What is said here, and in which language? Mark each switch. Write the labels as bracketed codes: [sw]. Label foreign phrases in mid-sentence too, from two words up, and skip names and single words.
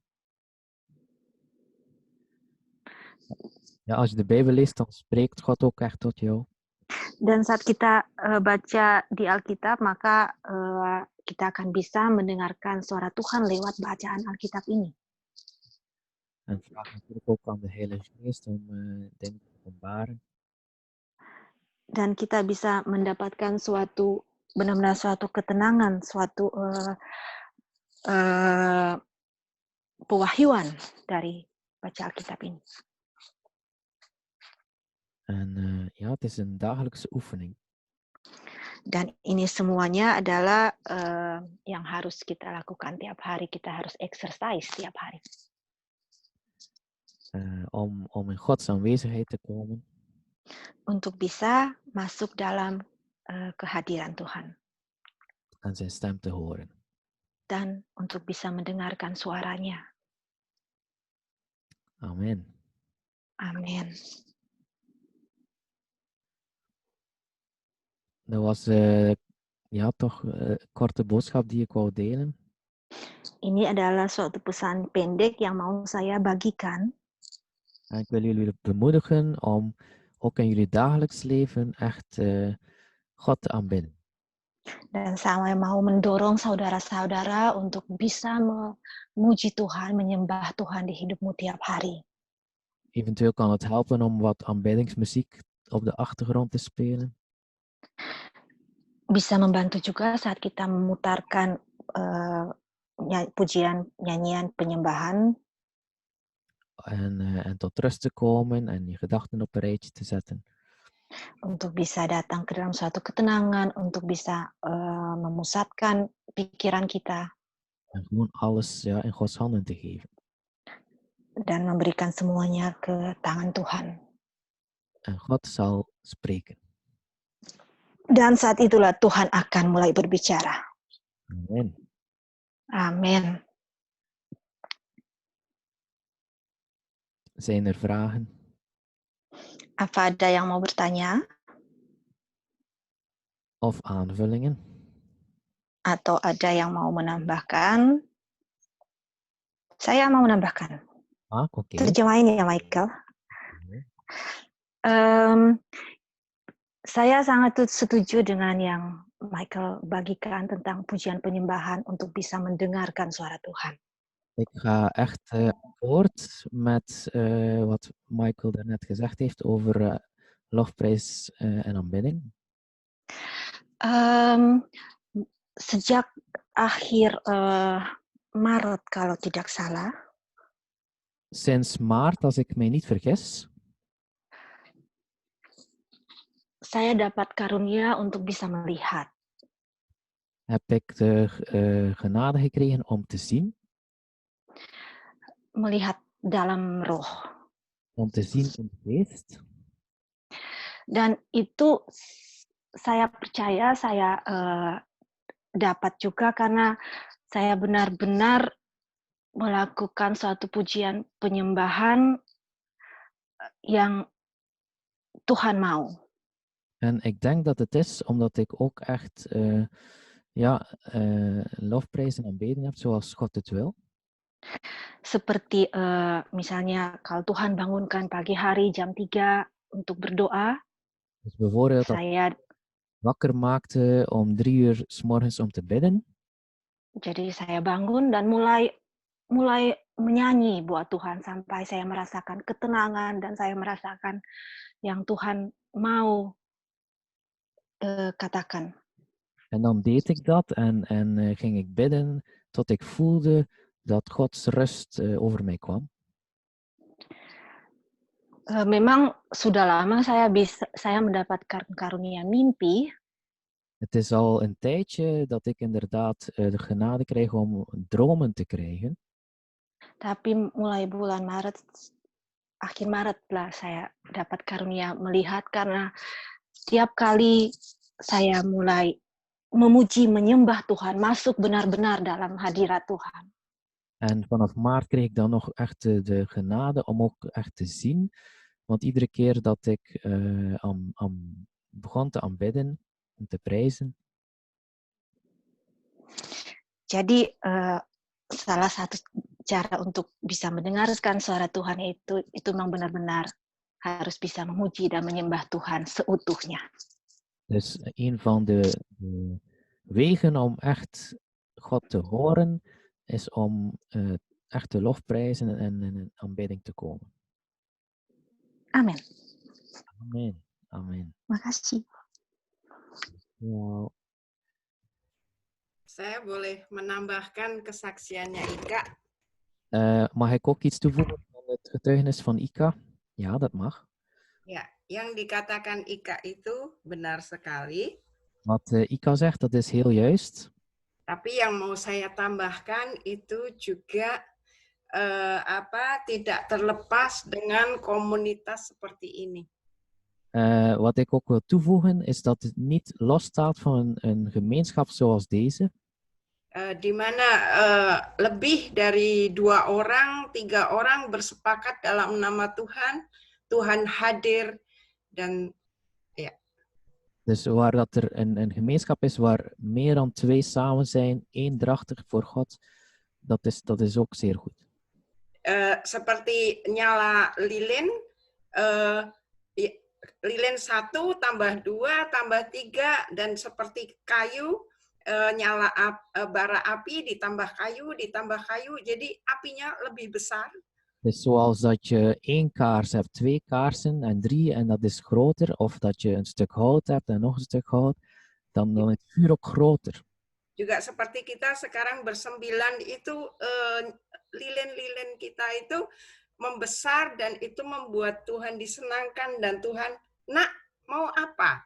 [nl] Ja, als je de Bijbel leest, dan spreekt God ook echt tot jou. [id] Dan saat kita baca di Alkitab, maka kita akan bisa mendengarkan suara Tuhan lewat bacaan Alkitab ini. [nl] En vraag natuurlijk ook aan de Heilige Geest om dingen te openbaren. [id] Dan kita bisa mendapatkan benar-benar suatu ketenangan, suatu pewahyuan dari baca Alkitab ini. [nl] En ja, het is een dagelijkse oefening. [id] Dan ini semuanya adalah yang harus kita lakukan tiap hari. Kita harus exercise tiap hari. [nl] Om in Gods aanwezigheid te komen. [id] Untuk bisa masuk dalam kehadiran Tuhan. [nl] En zijn stem te horen. [id] Dan untuk bisa mendengarkan suaranya. [nl] Amen. [id] Amin. [nl] Dat was toch een korte boodschap die ik wou delen. [id] Ini adalah suatu pesan pendek yang mau saya bagikan. [nl] En ik wil jullie bemoedigen om ook in jullie dagelijks leven echt God te aanbidden. [id] Dan saya mau mendorong saudara-saudara untuk bisa memuji Tuhan, menyembah Tuhan di hidupmu tiap hari. [nl] Eventueel kan het helpen om wat aanbiddingsmuziek op de achtergrond te spelen. [id] Bisa membantu juga saat kita memutarkan pujian, nyanyian, penyembahan. [nl] En tot rust te komen en je gedachten op een rijtje te zetten. [id] Untuk bisa datang ke dalam suatu ketenangan, untuk bisa memusatkan pikiran kita. [nl] En gewoon alles in Gods handen te geven. [id] Dan memberikan semuanya ke tangan Tuhan. [nl] En God zal spreken. [id] Dan saat itulah Tuhan akan mulai berbicara. [nl] Amen. [id] Amin. [nl] Zijn er vragen? [id] Apa ada yang mau bertanya? [nl] Of aanvullingen? [id] Atau ada yang mau menambahkan? Saya mau menambahkan. Oké. Terjemahin ya, Michael. Saya sangat setuju dengan yang Michael bagikan tentang pujian penyembahan untuk bisa mendengarkan suara Tuhan. [nl] Ik ga echt akkoord met wat Michael daarnet gezegd heeft over lofprijs en aanbidding. [id] Sejak akhir Maret kalau tidak salah. [nl] Sinds maart, als ik mij niet vergis. [id] Saya dapat karunia untuk bisa melihat. [nl] Heb ik de genade gekregen om te zien. [id] Melihat dalam roh. [nl] Om te zien in de geest. [id] Dan itu saya percaya saya dapat juga karena saya benar-benar melakukan suatu pujian penyembahan yang Tuhan mau. [nl] En ik denk dat het is omdat ik ook echt lofprijs en aanbidding heb zoals God het wil. [id] Seperti misalnya kalau Tuhan bangunkan pagi hari jam 3 untuk berdoa. [nl] Dus bijvoorbeeld saya wakker maakte om 3 uur 's morgens om te bidden. [id] Jadi saya bangun dan mulai menyanyi buat Tuhan sampai saya merasakan ketenangan dan saya merasakan yang Tuhan mau katakan. [nl] En dan deed ik dat en ging ik bidden tot ik voelde dat Gods rust over mij kwam. [id] Memang sudah lama saya mendapatkan karunia mimpi. [nl] Het is al een tijdje dat ik inderdaad de genade krijg om dromen te krijgen. [id] Tapi mulai bulan Maret, akhir Maret lah saya dapat karunia melihat karena setiap kali saya mulai memuji, menyembah Tuhan, masuk benar-benar dalam hadirat Tuhan. [nl] En vanaf maart kreeg ik dan nog echt de genade om ook echt te zien. Want iedere keer dat ik begon te aanbidden en te prijzen. [id] Jadi salah satu cara untuk bisa mendengarkan suara Tuhan itu memang benar-benar harus bisa memuji dan menyembah Tuhan seutuhnya. [nl] Dus een van de wegen om echt God te horen is om echt te lofprijzen en in aanbidding te komen. [id] Amin. Amin. Amin. Makasih. Wow. Saya boleh menambahkan kesaksiannya Ika. [nl] Mag ik ook iets toevoegen aan het getuigenis van Ika? Ja, dat mag. [id] Ya, yang dikatakan Ika itu benar sekali. [nl] Wat Ika zegt, dat is heel juist. [id] Tapi yang mau saya tambahkan itu juga tidak terlepas dengan komunitas seperti ini. [nl] Wat ik ook wil toevoegen is dat het niet losstaat van een gemeenschap zoals deze. [id] Di mana lebih dari 2 orang, 3 orang bersepakat dalam nama Tuhan, Tuhan hadir dan ja. [nl] Dus waar dat er een gemeenschap is waar meer dan 2 samen zijn, eendrachtig voor God, dat is ook zeer goed. [id] Seperti nyala lilin, lilin 1 tambah 2 tambah 3 dan seperti kayu. Nyala bara api ditambah kayu, jadi apinya lebih besar. [nl] Dus zoals dat je 1 kaars hebt, 2 kaarsen en 3 en dat is groter, of dat je een stuk hout hebt en nog een stuk hout, dan is het vuur ook groter. [id] Juga seperti kita sekarang bersembilan itu lilin-lilin kita itu membesar dan itu membuat Tuhan disenangkan dan Tuhan, nak mau apa?